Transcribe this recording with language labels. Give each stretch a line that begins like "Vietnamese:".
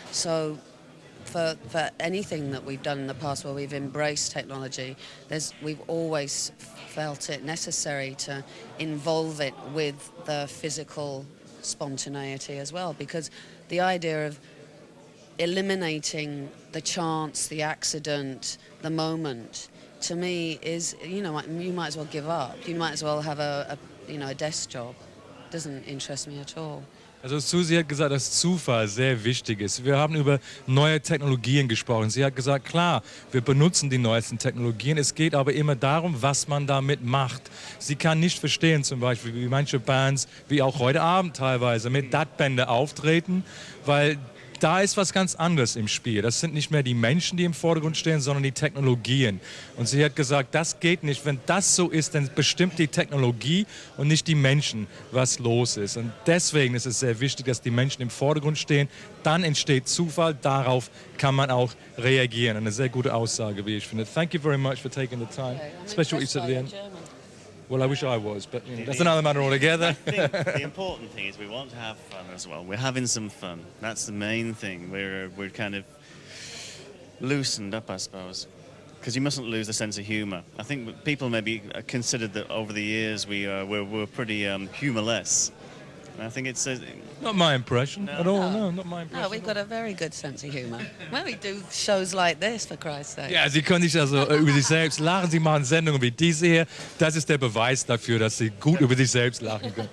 English: So for anything that we've done in the past where we've embraced technology, we've always felt it necessary to involve it with the physical spontaneity as well, because the idea of eliminating the chance, the accident, the moment, to me is, you know, you might as well give up. You might as well have a desk job. It doesn't interest me at all.
German: Also Siouxsie hat gesagt, dass Zufall sehr wichtig ist. Wir haben über neue Technologien gesprochen. Sie hat gesagt, klar, wir benutzen die neuesten Technologien. Es geht aber immer darum, was man damit macht. Sie kann nicht verstehen, zum Beispiel, wie manche Bands, wie auch heute Abend teilweise, mit DAT-Bänder auftreten, weil da ist was ganz anderes im Spiel. Das sind nicht mehr die Menschen, die im Vordergrund stehen, sondern die Technologien. Und sie hat gesagt, das geht nicht. Wenn das so ist, dann bestimmt die Technologie und nicht die Menschen, was los ist. Und deswegen ist es sehr wichtig, dass die Menschen im Vordergrund stehen. Dann entsteht Zufall. Darauf kann man auch reagieren. Eine sehr gute Aussage, wie ich finde.
English: Thank you very much for taking the time. Especially what you said at the end. Well, I wish I was, but you know, that's another matter altogether. I think the important thing is we want to have fun as well. We're having some fun. That's the main thing. We're kind of loosened up, I suppose, because you mustn't lose the sense of humour. I think people maybe considered that over the years we're pretty humourless. And I think it's not my impression at all. No, not my impression. No, we've got a very good sense of humour. When we do shows like this, for Christ's sake.
German: Ja, Sie können nicht also über sich selbst lachen. Sie machen Sendungen wie diese hier. Das ist der Beweis dafür, dass Sie gut über sich selbst lachen können.